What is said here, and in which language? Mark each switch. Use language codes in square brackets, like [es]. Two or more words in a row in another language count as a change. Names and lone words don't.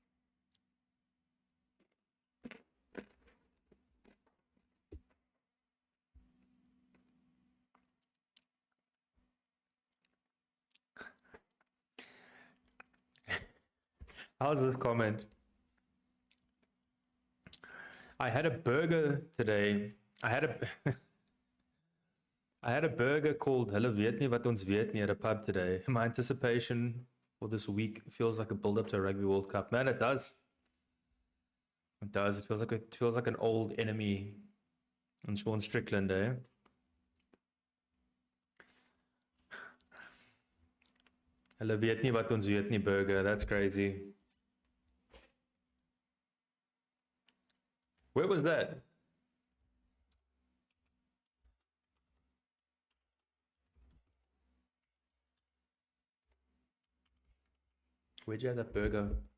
[en] How's this comment? I had a burger today. I had a burger called Hulle weet nie wat ons weet nie at a pub today. My anticipation for this week feels like a build-up to a Rugby World Cup. Man, it does. It does. It feels like an old enemy on Sean Strickland, eh? Hulle weet nie wat ons weet nie burger. That's crazy. Where was that? Where'd you have that burger?